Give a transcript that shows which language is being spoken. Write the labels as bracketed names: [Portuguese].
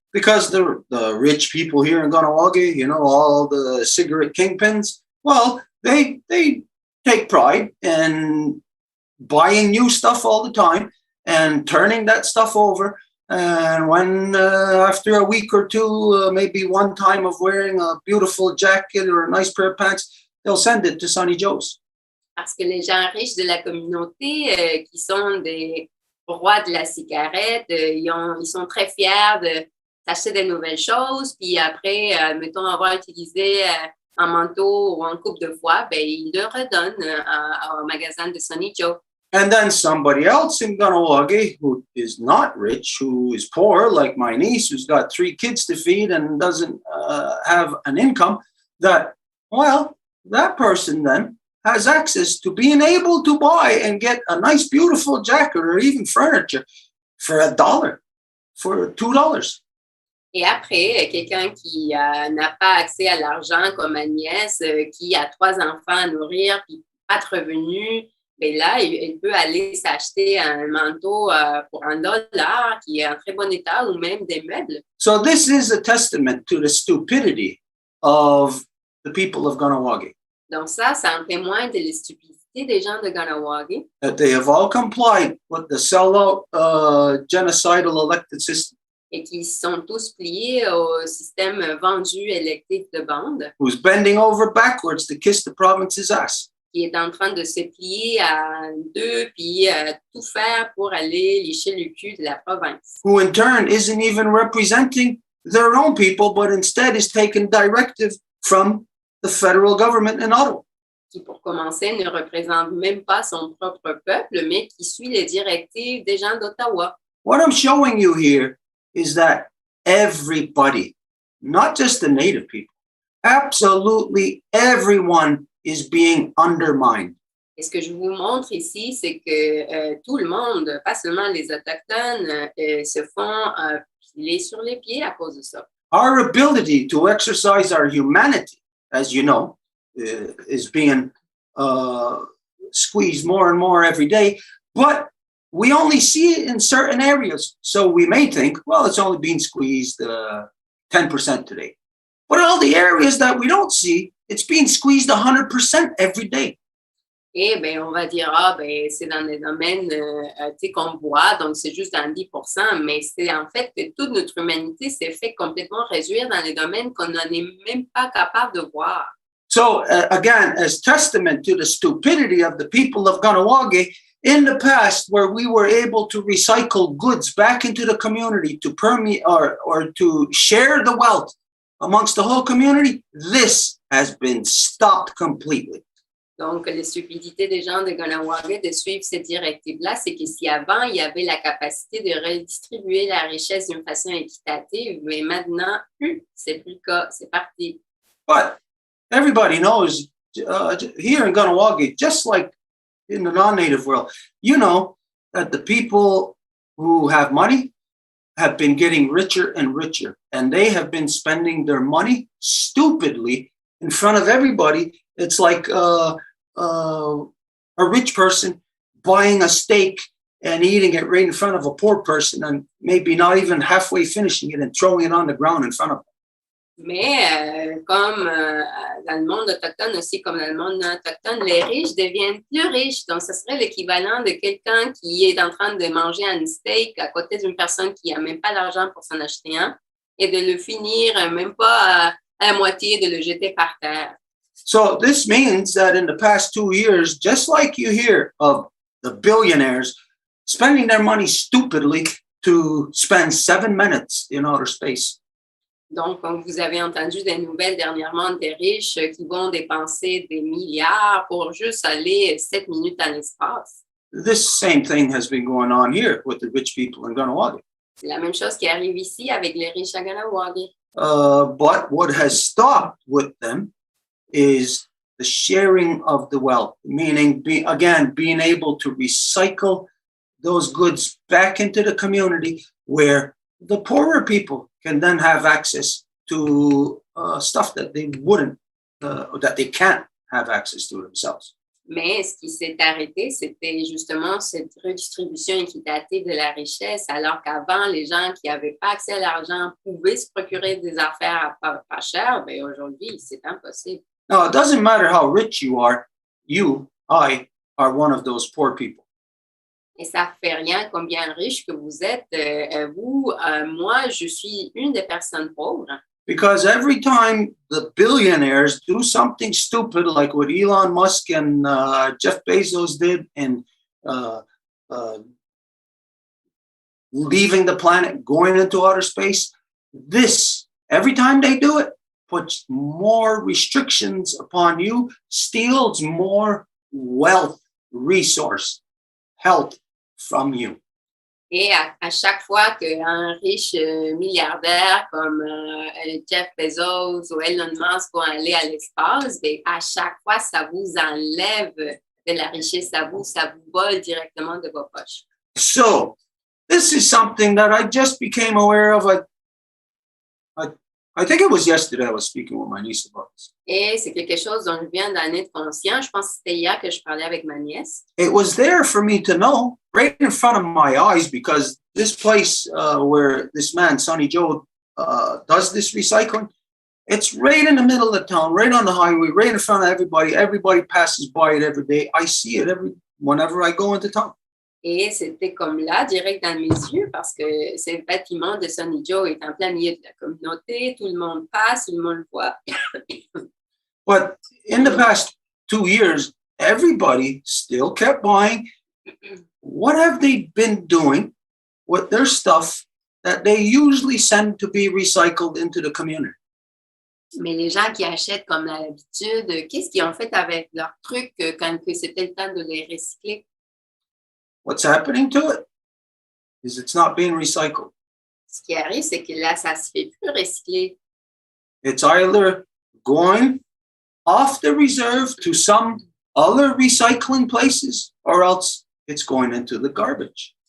[English] Because the rich people here in Kahnawà, you know, all the cigarette kingpins, well, they take pride in buying new stuff all the time and turning that stuff over. And when after a week or two, maybe one time of wearing a beautiful jacket or a nice pair of pants, they'll send it to Sonny Joe's. [French] Parce que les gens riches de la communauté, qui sont des rois de la cigarette, ils sont très fiers de s'acheter de nouvelles choses. Puis après, mettons, avoir utilisé un manteau ou un couple de fois, ben, ils le redonnent au magasin de Sonny Joe. [English] And then somebody else in Kahnawà who is not rich, who is poor, like my niece, who's got 3 kids to feed and doesn't have an income, that person then has access to being able to buy and get a nice, beautiful jacket or even furniture for $1, for $2. [French] Et après, quelqu'un qui n'a pas accès à l'argent comme ma nièce, qui a 3 enfants à nourrir, puis pas de revenus, ben là, il peut aller s'acheter un manteau pour $1 qui est en très bon état ou même des meubles. [English] So this is a testament to the stupidity of the people of Kahnawà. [French] Donc ça, c'est un témoin de la stupidité des gens de Kahnawà. [English] That they have all complied with the sellout genocidal elected system. [French] Et qui sont tous pliés au système vendu électif de bande. [English] Who's bending over backwards to kiss the province's ass. [French] Qui est en train de se plier à deux, puis tout faire pour aller licher le cul de la province. [English] Who in turn isn't even representing their own people, but instead is taking directive from the federal government in Ottawa. [French] Qui, pour commencer, ne représente même pas son propre peuple, mais qui suit les directives des gens d'Ottawa. [English] What I'm showing you here is that everybody, not just the native people, absolutely everyone is being undermined. [French] Et ce que je vous montre ici, c'est que tout le monde, pas seulement les Autochtones, se font piler sur les pieds à cause de ça. [English] Our ability to exercise our humanity, as you know, is being squeezed more and more every day, but we only see it in certain areas. So we may think, well, it's only being squeezed 10% today. But all the areas that we don't see, it's being squeezed 100% every day. [French] Et bien, on va dire, c'est dans les domaines qu'on voit, donc c'est juste dans 10%, mais c'est en fait que toute notre humanité s'est fait complètement réduire dans les domaines qu'on n'en est même pas capable de voir. [English] So again, as testament to the stupidity of the people of Kahnawà, in the past, where we were able to recycle goods back into the community to permeate or to share the wealth amongst the whole community, this has been stopped completely. [French] Donc, la stupidité des gens de Kahnawà de suivre cette directive-là, c'est que si avant, il y avait la capacité de redistribuer la richesse d'une façon équitative, mais maintenant, c'est plus le cas, c'est parti. [English] But everybody knows here in Kahnawà, just like in the non-native world, you know that the people who have money have been getting richer and richer, and they have been spending their money stupidly in front of everybody. It's like a rich person buying a steak and eating it right in front of a poor person and maybe not even halfway finishing it and throwing it on the ground in front of them. [French] Mais comme dans le monde autochtone aussi, comme dans le monde non autochtone, les riches deviennent plus riches. Donc, ce serait l'équivalent de quelqu'un qui est en train de manger un steak à côté d'une personne qui n'a même pas l'argent pour s'en acheter un et de le finir même pas à la moitié, de le jeter par terre. [English] So this means that in the past 2 years, just like you hear of the billionaires spending their money stupidly to spend 7 minutes in outer space. [French] Donc, comme vous avez entendu des nouvelles dernièrement des riches qui vont dépenser des milliards pour juste aller 7 minutes dans l'espace. [English] This same thing has been going on here with the rich people in Kahnawà. [French] C'est la même chose qui arrive ici avec les riches à Kahnawà. [English] But what has stopped with them is the sharing of the wealth, meaning being able to recycle those goods back into the community where the poorer people can then have access to stuff that they wouldn't, that they can't have access to themselves. [French] Mais ce qui s'est arrêté, c'était justement cette redistribution équitative de la richesse, alors qu'avant, les gens qui n'avaient pas accès à l'argent pouvaient se procurer des affaires à pas cher, mais aujourd'hui, c'est impossible. [English] Now, it doesn't matter how rich you are, I are one of those poor people. [French] Et ça ne fait rien combien riche que vous êtes. Moi, je suis une des personnes pauvres. [English] Because every time the billionaires do something stupid, like what Elon Musk and Jeff Bezos did, and leaving the planet, going into outer space, every time they do it, puts more restrictions upon you, steals more wealth, resource, health from you. [French] Et à chaque fois qu'un riche milliardaire comme Jeff Bezos ou Elon Musk vont aller à l'espace, bien, à chaque fois, ça vous enlève de la richesse à vous, ça vous vole directement de vos poches. [English] So, this is something that I just became aware of. I think it was yesterday I was speaking with my niece about this. [French] Et c'est quelque chose dont je viens d'en être conscient. Je pense que c'était hier que je parlais avec ma nièce. [English] It was there for me to know, right in front of my eyes, because this place where this man, Sonny Joe, does this recycling, it's right in the middle of town, right on the highway, right in front of everybody. Everybody passes by it every day. I see it whenever I go into town. [French] Et c'était comme là, direct dans mes yeux, parce que ce bâtiment de Sonny Joe est en plein milieu de la communauté. Tout le monde passe, tout le monde le voit. [English] But in the past 2 years, everybody still kept buying. What have they been doing with their stuff that they usually send to be recycled into the community? [French] Mais les gens qui achètent comme d'habitude, qu'est-ce qu'ils ont fait avec leurs trucs quand c'était le temps de les recycler? [English] What's happening to it is it's not being recycled. [French] Ce qui arrive, c'est que là, ça ne se fait plus recycler. [English] It's either going off the reserve to some other recycling places, or else it's going into the garbage.